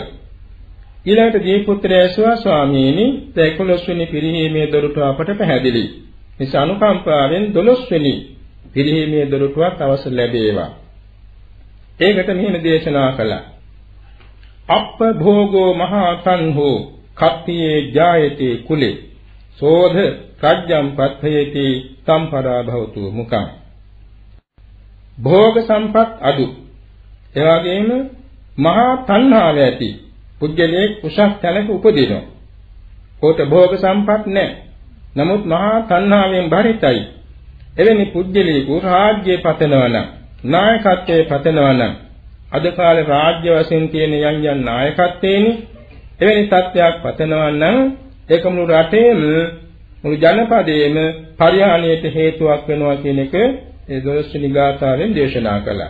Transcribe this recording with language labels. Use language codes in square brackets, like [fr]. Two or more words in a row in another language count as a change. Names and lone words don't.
[si] ඊළඟට දීපුත්‍රය ඇසුවා ස්වාමීනි 11 වෙනි පිරිහීමේ දොරටුව අපට පැහැදිලි. නිසා අනුකම්පාවෙන් 12 වෙනි පිරිහීමේ දොරටුවක් අවශ්‍ය ලැබේවා. ඒකට මෙහෙම දේශනා කළා. [pi] අප්ප භෝගෝ මහා තන්හෝ කප්පියේ ජායති කුලේ සෝධ රජ්ජම් පත්ථයති සම්පරා භවතු මුඛං. [si] භෝග සම්පත් අඩු. ඒ වගේම මහා තණ්හාව ඇති පුජ්‍යලේ කුසක් තැනක උපදිනවා. කොට භෝග සම්පත් නැහැ. නමුත් මහා තණ්හාවෙන් බරිතයි. එවැනි පුජ්‍යලේකු රාජ්‍ය පතනවන, නායකත්වයේ පතනවන අද කාලේ රාජ්‍ය වශයෙන් තියෙන යම් නායකත්වේනි එවැනි තත්ත්වයක් පතනවනම් ඒක මුළු රටේම මුළු ජනපදයේම පරිහානියට හේතුවක් වෙනවා කියන එක ඒ 12 වෙනි ගාථාවෙන් දේශනා කළා.